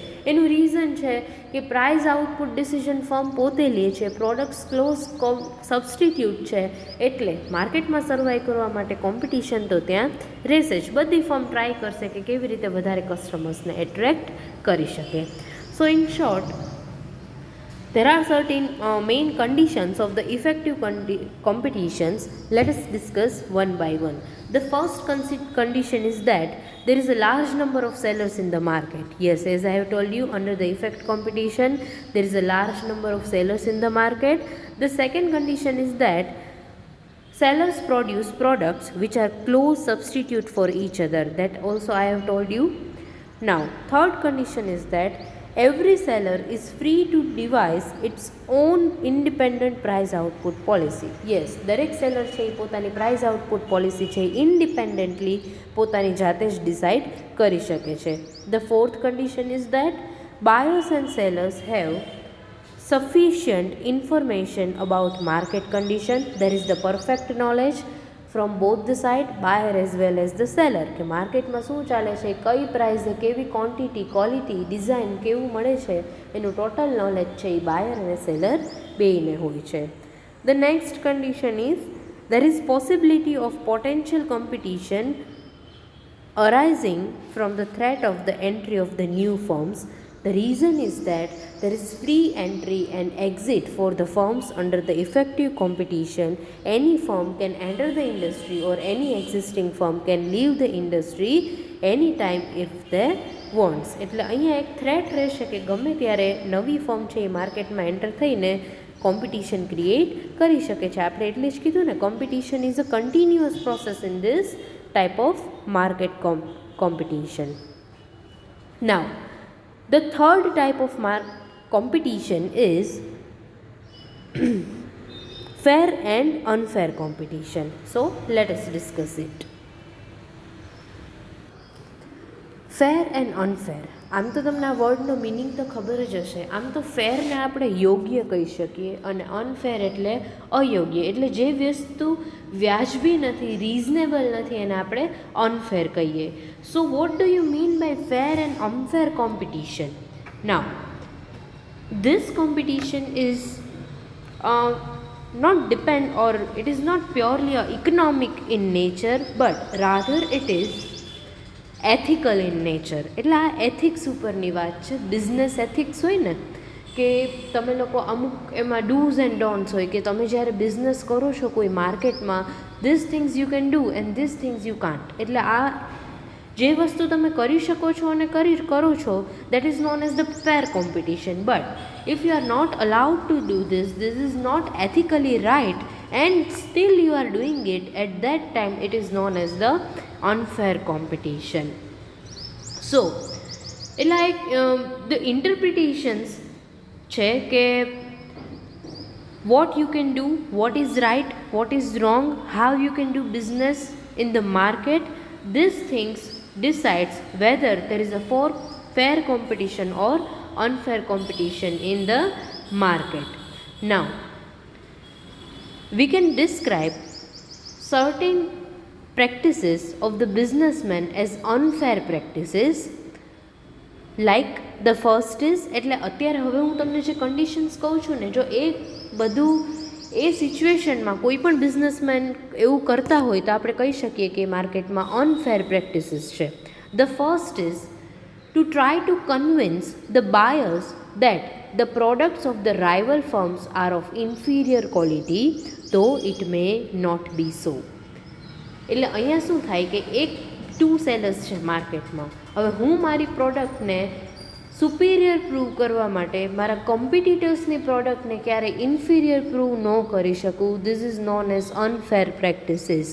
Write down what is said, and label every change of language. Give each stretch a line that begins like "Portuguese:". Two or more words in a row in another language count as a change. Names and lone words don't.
Gujarati: એનું રીઝન છે કે
English: price output decision firm
Gujarati: પોતે લે છે,
English: products close substitute
Gujarati: છે, એટલે માર્કેટમાં સર્વાઈવ કરવા માટે કોમ્પિટિશન તો ત્યાં રહેશે જ. બધી ફર્મ ટ્રાય કરશે કે કેવી રીતે વધારે કસ્ટમર્સને એટ્રેક્ટ કરી શકે.
English: So in short, there are certain main conditions of the effective competitions. Let us discuss one by one. The first condition is that there is a large number of sellers in the market. Yes, as I have told you, under the effect competition, there is a large number of sellers in the market. The second condition is that sellers produce products which are close substitute for each other. That also I have told you. Now, third condition is that every seller is free to devise its own independent price output policy. Yes,
Gujarati: દરેક સેલર છે એ પોતાની
English: price output policy
Gujarati: છે ઇન્ડિપેન્ડન્ટલી પોતાની જાતે જ ડિસાઇડ કરી શકે છે.
English: The fourth condition is that buyers and sellers have sufficient information about market condition. There is the perfect knowledge from both the side, buyer as well as the seller,
Gujarati: કે માર્કેટમાં શું ચાલે છે, કઈ પ્રાઇઝે કેવી ક્વોન્ટિટી, ક્વોલિટી, ડિઝાઇન કેવું મળે છે, એનું
English: total knowledge
Gujarati: છે એ બાયર અને સેલર બેયને હોય છે.
English: The next condition is there is possibility of potential competition arising from the threat of the entry of the new firms. The reason is that there is free entry and exit for the firms under the effective competition. Any firm can enter the industry or any existing firm can leave the industry anytime if they wants.
Gujarati: એટલે અહીંયા એક થ્રેટ રહેશે કે ગમે ત્યારે નવી ફર્મ છે એ માર્કેટમાં એન્ટર થઈને કોમ્પિટિશન ક્રિએટ કરી શકે છે. આપણે એટલે જ કીધું ને,
English: competition is a continuous process in this type of market competition. Now, the third type of competition is fair and unfair competition. So let us discuss it. fair and unfair,
Gujarati: આમ તો તમને આ વર્ડનો મિનિંગ તો ખબર જ હશે. આમ તો ફેરને આપણે યોગ્ય કહી શકીએ અને અનફેર એટલે અયોગ્ય. એટલે જે વસ્તુ વ્યાજબી નથી, રિઝનેબલ નથી, એને આપણે અનફેર કહીએ.
English: So what do you mean by fair and unfair competition? Now, this competition is not depend, or it is not purely economic in nature, but rather it is ethical in nature.
Gujarati: એટલે આ એથિક્સ ઉપરની વાત છે. બિઝનેસ એથિક્સ હોય ને કે તમે લોકો અમુક એમાં
English: dos and don'ts
Gujarati: હોય કે તમે જ્યારે બિઝનેસ કરો છો કોઈ માર્કેટમાં,
English: this things you can do and this things you can't.
Gujarati: એટલે આ જે વસ્તુ તમે કરી શકો છો અને કરો છો,
English: that is known as the fair competition. But if you are not allowed to do this is not ethically right and still you are doing it, at that time it is known as the unfair competition. So like the interpretations છે કે what you can do, what is right, what is wrong, how you can do business in the market, these things decides whether there is a fair competition or unfair competition in the market. Now we can describe certain practices of the businessmen as unfair practices. Like the first is,
Gujarati: એટલે અત્યારે હવે હું તમને જે કન્ડિશન્સ કહું છું ને, જો એ બધું એ સિચ્યુએશનમાં કોઈ પણ બિઝનેસમેન એવું કરતા હોય તો આપણે કહી શકીએ કે માર્કેટમાં
English: unfair practices
Gujarati: છે.
English: The first is to try to convince the buyers that the products of the rival firms are of inferior quality, though it may not be so.
Gujarati: એટલે અહીંયા શું થાય કે એક
English: two sellers
Gujarati: છે માર્કેટમાં. હવે હું મારી પ્રોડક્ટને સુપિરિયર પ્રૂવ કરવા માટે મારા કોમ્પિટિટર્સની પ્રોડક્ટને ક્યારે ઇન્ફિરિયર પ્રૂવ ન કરી શકું.
English: This is known as unfair practices.